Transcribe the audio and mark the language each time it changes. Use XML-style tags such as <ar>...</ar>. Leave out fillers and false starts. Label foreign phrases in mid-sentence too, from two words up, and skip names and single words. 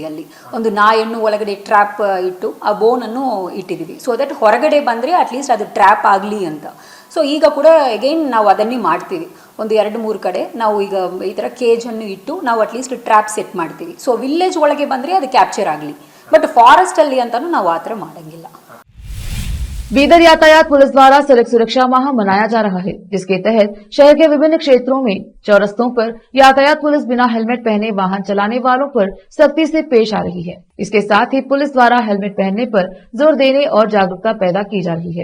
<kn>ಅಲ್ಲಿ ಒಂದು ನಾಯನ್ನು ಒಳಗಡೆ ಟ್ರ್ಯಾಪ್ ಇಟ್ಟು ಆ ಬೋನನ್ನು ಇಟ್ಟಿದ್ದೀವಿ.</kn> <en>so that</en> <kn>ಹೊರಗಡೆ ಬಂದರೆ ಅಟ್ಲೀಸ್ಟ್ ಅದು ಟ್ರ್ಯಾಪ್ ಆಗಲಿ ಅಂತ. ಸೊ ಈಗ ಕೂಡ ಅಗೈನ್ ನಾವು ಅದನ್ನೇ ಮಾಡ್ತೀವಿ. ಒಂದು 2-3 ಕಡೆ ನಾವು ಈಗ ಈ ಥರ ಕೇಜನ್ನು ಇಟ್ಟು ನಾವು ಅಟ್ಲೀಸ್ಟ್</kn> <en>trap set</en> <kn>ಮಾಡ್ತೀವಿ. ಸೊ ವಿಲೇಜ್ ಒಳಗೆ ಬಂದರೆ ಅದು ಕ್ಯಾಪ್ಚರ್ ಆಗಲಿ, ಬಟ್ ಫಾರೆಸ್ಟಲ್ಲಿ ಅಂತಲೂ ನಾವು ಆ ಥರ ಮಾಡೋಂಗಿಲ್ಲ.</kn> <hi>बीदर यातायात पुलिस द्वारा सड़क सुरक्षा माह मनाया जा रहा है, जिसके तहत शहर के विभिन्न क्षेत्रों में चौरस्तों पर यातायात पुलिस बिना हेलमेट पहने वाहन चलाने वालों पर सख्ती से पेश आ रही है. इसके साथ ही पुलिस द्वारा हेलमेट पहनने पर जोर देने और जागरूकता पैदा की जा रही है.</hi>